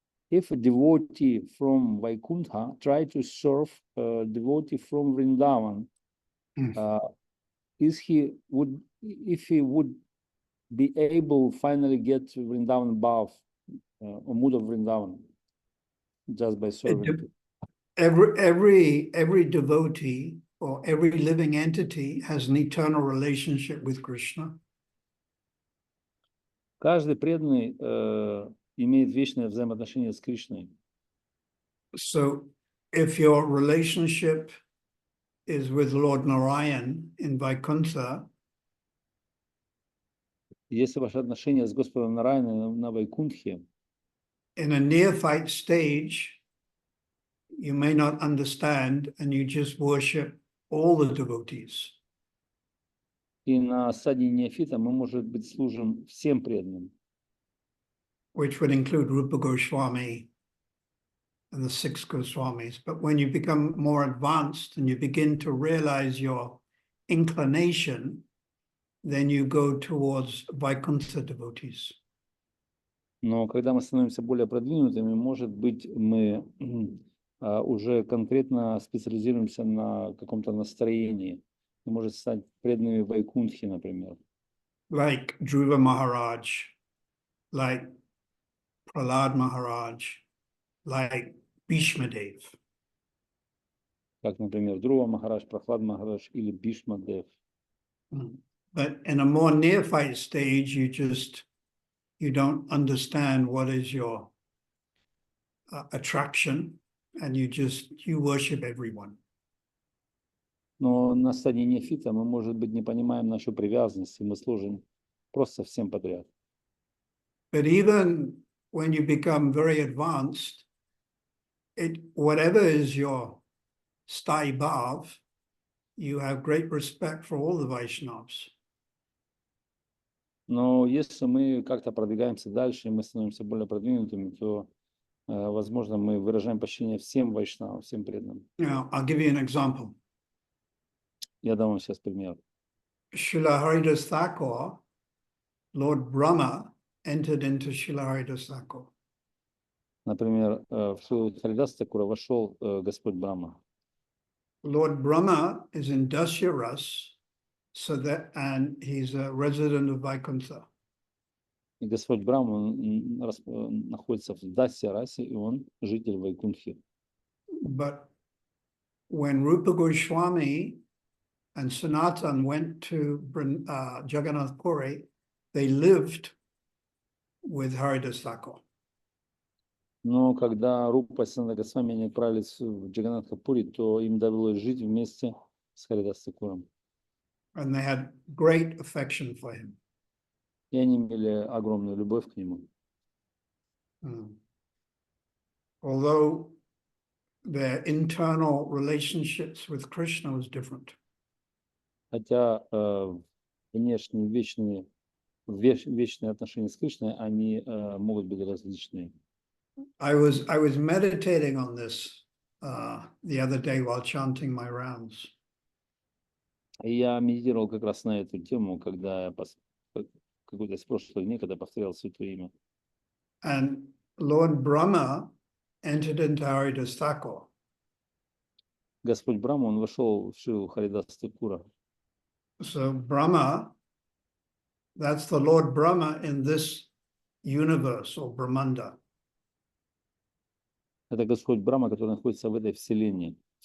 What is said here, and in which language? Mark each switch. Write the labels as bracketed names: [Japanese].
[English] If a devotee from Vaikuntha try to serve a devotee from Vrindavan, if he would be able finally get to Vrindavan above, or mood of Vrindavan, just by serving? Every devotee or every living entity has an eternal relationship with Krishna. [Russian] Каждый преданный имеет вечное взаимоотношение с Кришной. [English] So, if your relationship is with Lord Narayan in Vaikuntha, [Russian] если ваше отношение с Господом Нараяной на Вайкунтхе, [English] in a neophyte stage, you may not understand and you just worship all the devotees. [Russian] И на стадии неофита мы, может быть, служим всем преданным. [English] Which would include Rupa Goswami and the 6 Goswamis. But when you become more advanced and you begin to realize your inclination, then you go towards Vaikuntha devotees. [Russian] Но когда мы становимся более продвинутыми, может быть, мы уже конкретно специализируемся на каком-то настроении. Мы можем стать преданными Вайкунтхи, например. [English] like Dhruva Maharaj, like Prahlad Maharaj, like Bhishma Dev. [Russian] Как, например, Друва Махарадж, Прахлад Махарадж или Бишма Дев. [English] But in a more neophyte stage, you don't understand what is your attraction, and you worship everyone. [Russian] Но на стадии неофита мы, может быть, не понимаем нашу привязанность, и мы служим просто всем подряд. [English] But even when you become very advanced, whatever is your sthai bhav, you have great respect for all the Vaishnavas. [Russian] Но если мы как-то продвигаемся дальше, и мы становимся более продвинутыми, то, возможно, мы выражаем почтение всем вайшнавам, всем преданным. [English] Now, I'll give you an example. [Russian] Я дам вам сейчас пример. [English] Srila Haridas Thakur, Lord Brahma, entered into Srila Haridas Thakur. [Russian] Например, в Шилу Харидаса Такура вошел Господь Брахма. [English] Lord Brahma is in Dasya Ras, and he's a resident of Vaikuntha. [Russian] И Господь Брахма он находится в Дасья Расе, и он житель Вайкунтхи. [English] But when Rupa Goswami and Sanatan went to Jagannath Puri, they lived with Haridas Thakur. [Russian] Но когда Рупа и Санатана Госвами они отправились в Джаганнатха-Пури, то им довелось жить вместе с Харидас Такуром. [English] And they had great affection for him. [Russian] И они имели огромную любовь к нему. [English] Although their internal relationships with Krishna was different. [Russian] Хотя внешние вечные отношения с Кришной, они могут быть различные. [English] I was meditating on this the other day while chanting my rounds. [Russian] И я медитировал как раз на эту тему, когда я какой-то из прошлых дней, когда повторял Святое Имя. [English] And Lord Brahma entered into Haridas Thakur. [Russian] Господь Брахма, он вошел в Шилу Харидаса Такура. [English] So Brahma, that's the Lord Brahma in this universe or Brahmanda. [Russian] Это Господь Брахма, который находится в этой вселенной.